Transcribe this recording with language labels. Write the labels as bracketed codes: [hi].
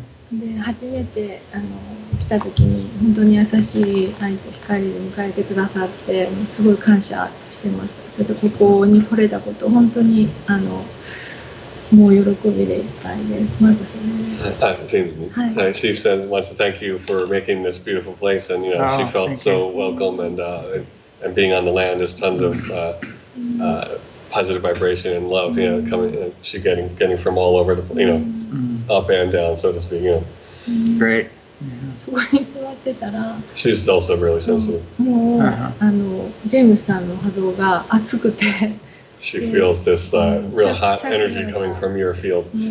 [ja] で初めて来た時に本当に優しい愛と光で迎えてくださってすごい感謝してます。それとここに来れたこと本当にもう喜びでいっぱいです。まずそれ [en] James, she said wants to thank you for making this beautiful place, and she felt so welcome and being on the land. There's tons of positive vibration and love, coming. She getting from all over the, up and down, so to speak. Great. [ja] そこに座ってたら [en] She's also really sensitive. [ja] もうジェームスさんの波動が熱くて [en] She feels this real hot energy coming from your field.